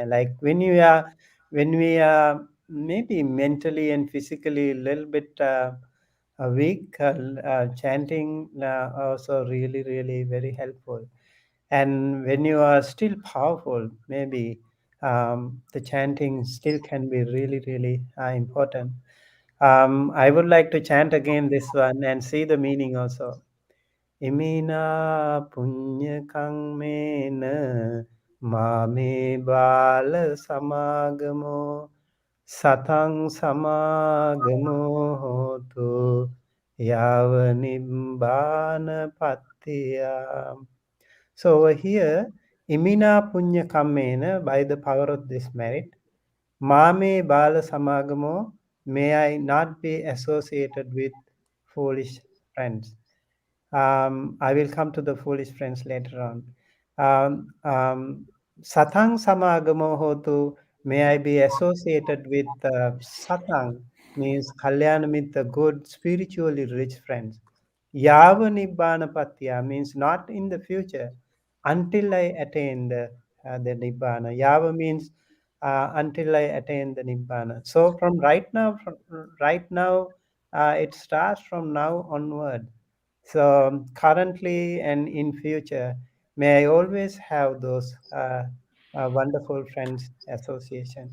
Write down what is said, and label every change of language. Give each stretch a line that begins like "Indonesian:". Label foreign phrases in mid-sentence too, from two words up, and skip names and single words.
English: Like when we are maybe mentally and physically a little bit a week, chanting also really, really very helpful. And when you are still powerful, maybe the chanting still can be really, really important. I would like to chant again this one and see the meaning also.
Pali: Imina punya kangmena mame bala samagamo satang samagamo hotu yava nibbana pattiya.
English: So over here,
Pali: imina punya kamena,
English: by the power of this merit,
Pali: mame bala samagamo,
English: may I not be associated with foolish friends. I will come to the foolish friends later on.
Pali: Satang samagamo hotu,
English: may I be associated with satang, means kalyanamita, good, spiritually rich friends.
Pali: Yava nibbana patya
English: means not in the future, until I attain the nibbana. Yava means until I attain the nibbana. So from right now, it starts from now onward. So currently and in future, may I always have those wonderful friends association.